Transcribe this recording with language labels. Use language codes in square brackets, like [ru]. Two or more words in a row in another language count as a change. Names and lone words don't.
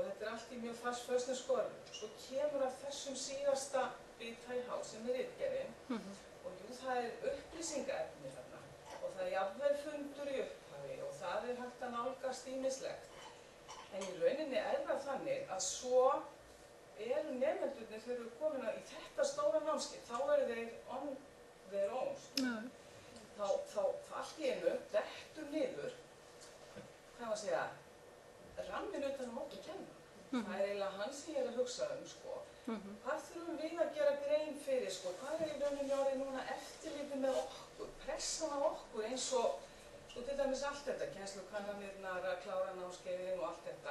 [is] Þetta er allt í mjög föstum skorðum. Svo kemur að þessum síðasta bita í hás sem er ritgerðin og jú, það er upplýsingaefni þarna og það er jafnvel fundur í upphafi og það er hægt að nálgast ýmislegt. En í rauninni er það þannig að svo eru nemendurnir þegar við komin í þetta stóra námskeið, þá eru þeir [en] on their own. [is] Þá allt í einu dettur niður hvað að segja, ramminn utan okkur kenna. Það er eiginlega hann sem ég er að hugsa sko. Hvað þurfum við að gera grein fyrir, sko? Hvað í rauninni orðið núna eftirlitið með okkur, pressan á okkur eins og, sko, til dæmis allt þetta, kennslukannanirnar, að klára námskeiðin og allt þetta.